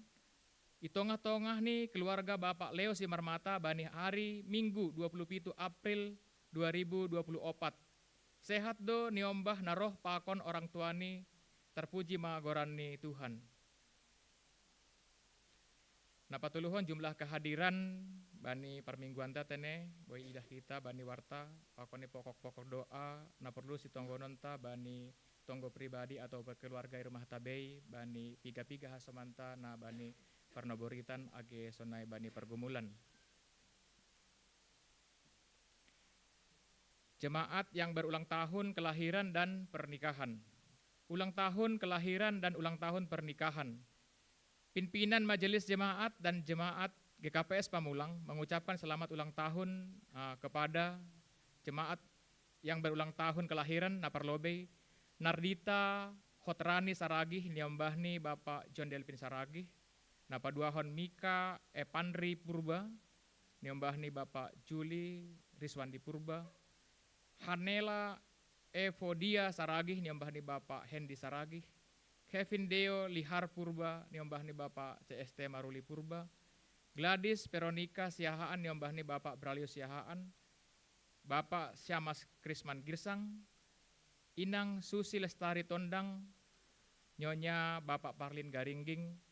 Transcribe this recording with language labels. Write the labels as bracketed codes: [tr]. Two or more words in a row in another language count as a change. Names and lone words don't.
[bts] Itongah-tongah nih keluarga Bapak Leo Simarmata bani [id] hari Minggu 27 April 2024 [bts] Sehat do niombah naroh pakon orang tuani, terpuji magorani Tuhan. Napatuluhon [id] jumlah kehadiran [bts] bani permingguan tene, boy idah kita bani warta, pakoni [id] pokok-pokok doa, [bts] na perlu si tonggo nonta bani tonggo [id] pribadi atau berkeluarga [bts] rumah tabei, bani piga-piga hasomanta na bani pernoboritan age sonai bani pergumulan. [id] Jemaat yang berulang tahun kelahiran dan pernikahan. Ulang tahun kelahiran dan ulang tahun pernikahan. Pimpinan Majelis Jemaat dan Jemaat GKPS Pamulang mengucapkan selamat ulang tahun kepada jemaat yang berulang tahun kelahiran Naparlobe, Nardita Hotrani Saragih [bts] niombahni Bapak John Delvin Saragih, Napaduahon Mika Epandri Purba niombahni Bapak Juli Riswandi Purba, Hanela Evodia Saragih niombahni Bapak Hendi Saragih, Kevin Deo Lihar Purba niombahni Bapak CST Maruli Purba, Gladys Veronica Siahaan niombahni Bapak Bralio Siahaan, Bapak Syamas Krisman Girsang, Inang Susi Lestari Tondang, Nyonya Bapak Parlin Garingging,